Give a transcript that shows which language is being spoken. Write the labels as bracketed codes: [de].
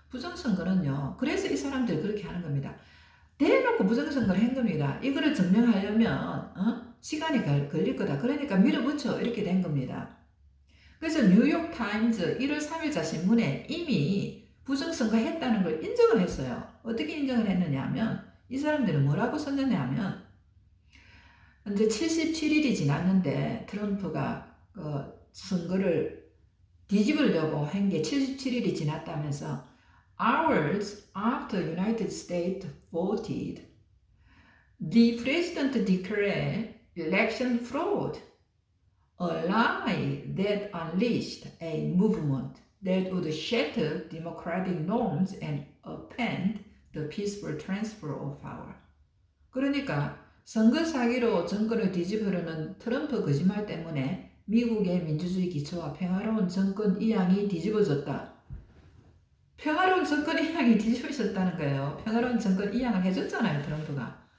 [ko] 부정선거는요, 그래서 이 사람들이 그렇게 하는 겁니다. 대놓고 부정선거를 한 겁니다. 이거를 증명하려면 시간이 걸릴 거다. 그러니까 밀어붙여 이렇게 된 겁니다. 그래서 뉴욕타임즈 1월 3일자 신문에 이미 부정선거 했다는 걸 인정을 했어요. 어떻게 인정을 했느냐 하면 이 사람들은 뭐라고 썼느냐 하면 이제 77일이 지났는데 트럼프가 선거를 뒤집으려고 한 게 77일이 지났다면서 [en] hours after United States voted, the president declared election fraud, a lie that unleashed a movement that would shatter democratic norms and upend the peaceful transfer of power. [ko] 그러니까 선거 사기로 정권을 뒤집으려는 트럼프 거짓말 때문에 미국의 민주주의 기초와 평화로운 정권 이양이 뒤집어졌다. 평화로운 정권 이양이 뒤집어졌다는 거예요. 평화로운 정권 이양을 해줬잖아요, 트럼프가.